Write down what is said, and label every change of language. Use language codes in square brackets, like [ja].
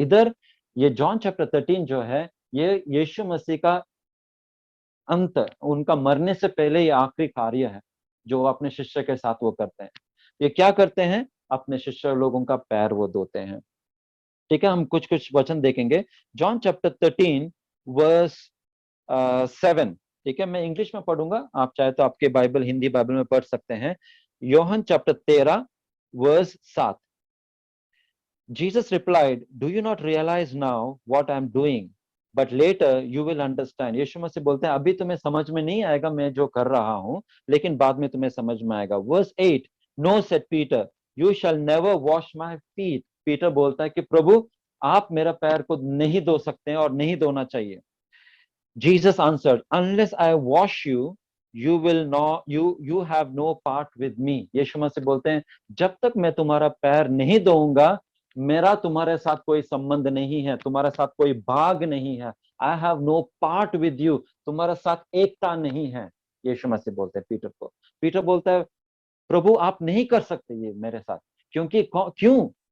[hi] इधर ये John chapter 13 जो है, ये यीशु मसीह का अंत, उनका मरने से पहले ये आखिरी कार्य है जो वो अपने शिष्य के साथ वो करते हैं। ये क्या करते हैं? अपने शिष्य लोगों का पैर वो धोते हैं। ठीक है, हम कुछ कुछ वचन देखेंगे। John chapter 13 verse 7। ठीक है, मैं इंग्लिश में पढ़ूंगा, आप चाहे तो आपके बाइबल, हिंदी बाइबल में पढ़ सकते हैं। Yohan chapter 13 verse 7। [en] Jesus replied, "Do you not realize now what I'm doing? But later you will understand." [hi] यीशु मसीह बोलते हैं अभी तुम्हें समझ में नहीं आएगा मैं जो कर रहा हूं, लेकिन बाद में तुम्हें समझ में आएगा। [en] Verse 8, "No," said Peter, "you shall never wash my feet." [hi] Peter बोलता है कि प्रभु आप मेरा पैर को नहीं धो सकते हैं और नहीं धोना चाहिए। [en] Jesus answered, "Unless I wash you, you have no part with me." [hi] यीशु मसीह बोलते हैं जब तक मैं तुम्हारा पैर नहीं धोऊंगा, मेरा तुम्हारे साथ कोई संबंध नहीं है, तुम्हारे साथ कोई भाग नहीं है। [en] I have no part with you, [hi] तुम्हारे साथ एकता नहीं है। यीशु मसीह बोलते हैं पीटर को। पीटर बोलता है प्रभु आप नहीं कर सकते ये मेरे साथ, क्यों?